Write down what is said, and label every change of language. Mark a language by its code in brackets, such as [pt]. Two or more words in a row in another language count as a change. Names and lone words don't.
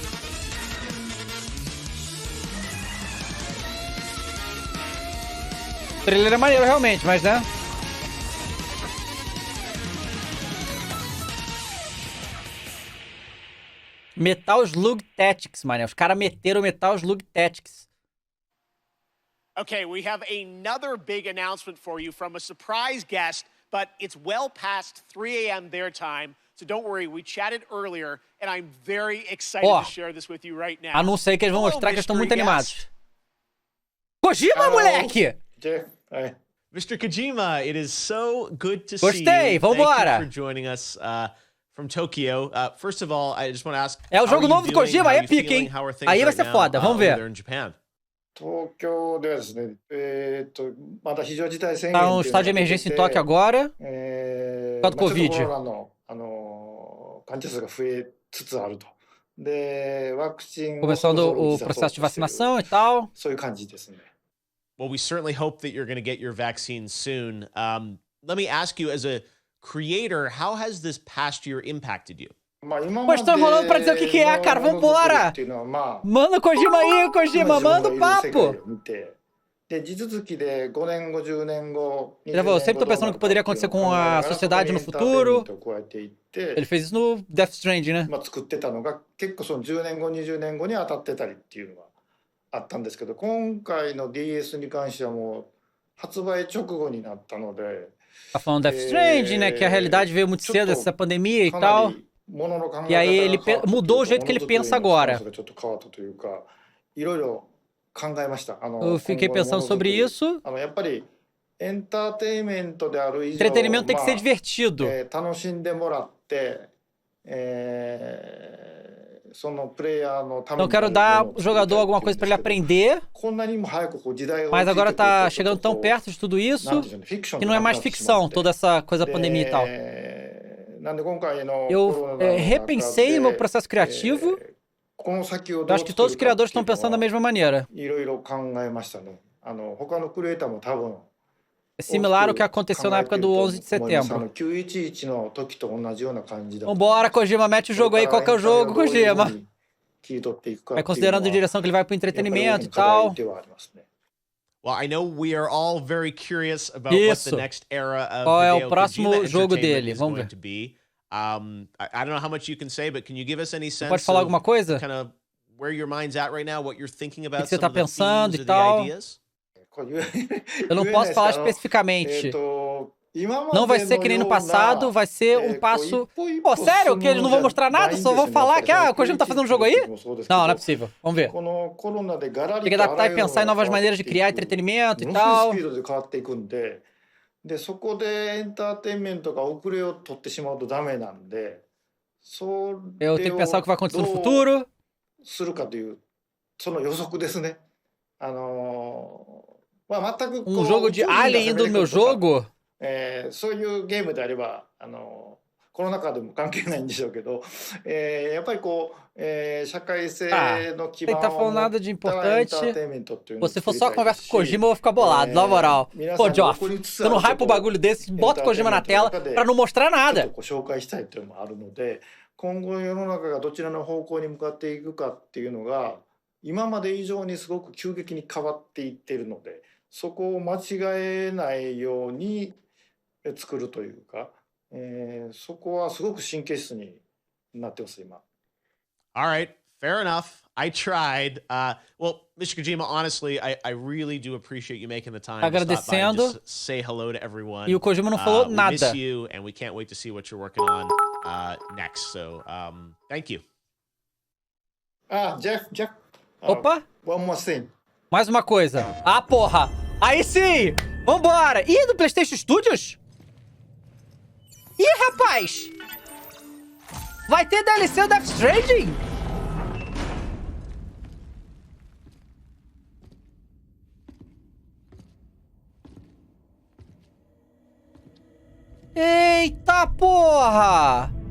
[pt] O trailer é maneiro realmente, mas né? Metal Slug Tactics, mané. Os caras meteram Metal Slug Tactics. [en] Okay, we have another big announcement for you from a surprise guest, but it's well past 3 a.m. their time, so don't worry, we chatted earlier, and I'm very excited to share this with you right now. [pt] Anunciei que eles vão mostrar que eles estão muito animados. Kojima, [en] Hello. [pt] moleque! [en] Hi. Mr. Kojima, it is so good to [pt] Gostei, [en] see you. [pt] vambora. [en] Thank you for joining us from Tokyo. First of all, I just want to ask, [pt] É o jogo [en] how are [pt] novo [en] you [pt] do [en] doing? [pt] Kojima, [en] How [pt] aí [en] are [pt] é [en] you [pt] pique, [en] feeling? [pt] hein? [en] How are things [pt] Aí vai [en] right [pt] ser [en] now, [pt] foda, vamos [en] over [pt] ver. [en] there in Japan? [ja] 東京ではですね、まだ非常事態宣言 [pt] Tá um estado de emergência em Tóquio agora. [ja] ま [pt] Por [ja] あ [pt] causa do [ja] ちょっとコ [pt] Covid. [ja] ロナの患者数が増えつつあると。で、ワクチンをそろ [pt] Começando [ja] そろ打 [pt] o [ja] ち出そう [pt] processo de [ja] としている [pt] vacinação e tal. [ja] そういう感じですね。 [en] Well, we certainly hope that you're going to get your vaccine soon. Let me ask you, as a creator, how has this past year impacted you? [ja] まあ今 [pt] Pô, [ja] まで [pt] estão enrolando pra dizer o que que é, cara. [ja] のものづくり [pt] Vambora! [ja] っていうのはまあ [pt] Manda o Kojima aí, Kojima. Manda o [ja] 今自分がいる世界 [pt] papo. [ja] を見て、で地続きで5年後10年後 [pt] Ele falou, eu sempre tô pensando no que poderia acontecer com a sociedade no futuro. Ele fez isso no Death Stranding, né? [ja] まあ、作ってたのが結構その10年後20年後に当たってたりっていうのがあったんですけど、今回の DS に関してはもう発売直後になったので [pt] Tá falando Death Stranding, né? Que a realidade veio muito cedo, essa pandemia e [ja] かな [pt] tal. [ja] りものの考 [pt] E [ja] え [pt] aí [ja] 方 [pt] ele [ja] が変わったというか [pt] mudou o jeito que ele [ja] ものづくりの [pt] pensa agora. [ja] スタンスがちょっと変わったというか、いろいろ考えました。 [pt] Eu fiquei pensando sobre isso. [ja] やっぱりエンターテインメントである以上、 [pt] Entretenimento tem que ser divertido. [ja] 楽しんでもらって、そのプレイヤーのため [pt] Então [ja] に [pt] eu quero dar ao jogador alguma coisa pra ele aprender. [ja] こんなにも早くこう時代が [pt] Mas [ja] 追いついて [pt] agora [ja] くると [pt] tá chegando tão perto de tudo [ja] なん [pt] isso [ja] ていうんでしょうね、フィクション [pt] que [ja] に [pt] não é [ja] なくな [pt] mais [ja] ってしまっ [pt] ficção, [ja] て [pt] toda essa coisa da pandemia e tal. [ja] なんで今回の [pt] Eu [ja] コロナの中で [pt] repensei meu processo criativo. [ja] この先を [pt] Eu [ja] どう [pt] acho que todos os [ja] 作るか [pt] criadores [ja] ってい [pt] estão [ja] うの [pt] pensando da [ja] は [pt] mesma maneira. [ja] いろいろ考えましたね。他のクリエイターも多分 [pt] É similar ao que aconteceu na época do 11 de setembro. [ja] 911 の時と同じような感じだと。 [pt] Vambora, Kojima, mete o jogo aí. Qual que é o jogo, Kojima? [ja] 切り取っていくか [pt] Vai [ja] っていうのは [pt] considerando a direção que ele vai pro [ja] やっぱり [pt] entretenimento e [ja] 大きな課題 [pt] tal. [ja] ではありますね。 [en] Well, I know we are all very curious about what the [pt] Isso. [en] next era of [pt] Qual é o [en] Hideo [pt] próximo [en] Kojima [pt] jogo [en] Entertainment [pt] dele? [en] is [pt] Vamos [en] going [pt] ver. [en] to be. I don't know how much you can say, but can you give us any [pt] Você [en] sense [pt] pode falar [en] of [pt] alguma coisa? [en] kind of where your mind's at right now, what you're thinking [pt] O [en] about, [pt] que você [en] some [pt] tá [en] of the [pt] pensando [en] themes [pt] e [en] or the [pt] tal? [en] ideas? [ja] これ [pt] Eu não posso falar especificamente. Não vai ser que nem no passado, vai ser um passo... Pô, sério? Que eles não vão mostrar nada? Só vão falar que, o Kojima tá fazendo um jogo aí? Não, não é possível. Vamos ver. Tem que adaptar e pensar em novas maneiras de criar entretenimento e tal. [ja] でそこでエンターテインメントが遅れを取ってしまうとダメなんで、そ [pt] Eu [ja] れ [pt] tenho que [ja] を [pt] pensar o que vai acontecer no [ja] どう [pt] futuro. [ja] するかというその予測ですね。まあ全くこう [pt] jogo de Alien indo no meu jogo. [ja] そういうゲームであればコロナ禍でも関係ないんでしょうけど、やっぱりこう、社会性の基盤 [pt] Ele tá falando [ja] を [pt] nada [ja] 持 [pt] de [ja] った エンタ [pt] importante. [ja] ーテインメントっていう [pt] Pô, [ja] のを [pt] se [ja] 作 [pt] for [ja] り [pt] só [ja] たい [pt] conversa [ja] です [pt] com o [ja] し [pt] Kojima, eu vou ficar bolado, na moral. [ja] 皆 [pt] Pô, [ja] さん [pt] Joff, [ja] 残りつつ [pt] você [ja] あ [pt] não [ja] る [pt] hype o bagulho desse, bota o Kojima na tela pra não mostrar [ja] ちょっ [pt] nada. [ja] とこう紹介したいというのもあるので、今後世の中がどちらの方向に向かっていくかっていうのが今まで以上にすごく急激に変わっていっているので、そこを間違えないように作るというか、そこはすごく神経質になってます今。 [en] All right, fair enough. I tried. Well, Mr. Kojima, honestly, I really do appreciate you making the time to stop by and [pt] Agradecendo. [en] just say hello to everyone. [pt] E o Kojima não falou [en] We [pt] nada. [en] miss you, and we can't wait to see what you're working on next. So, thank you. Jeff. [pt] Opa, [en] One more thing. [pt] mais uma coisa. Ah, porra. Aí sim. Vambora. Ih, do PlayStation Studios? Ih, rapaz. Vai ter DLC do Death Stranding? Eita porra!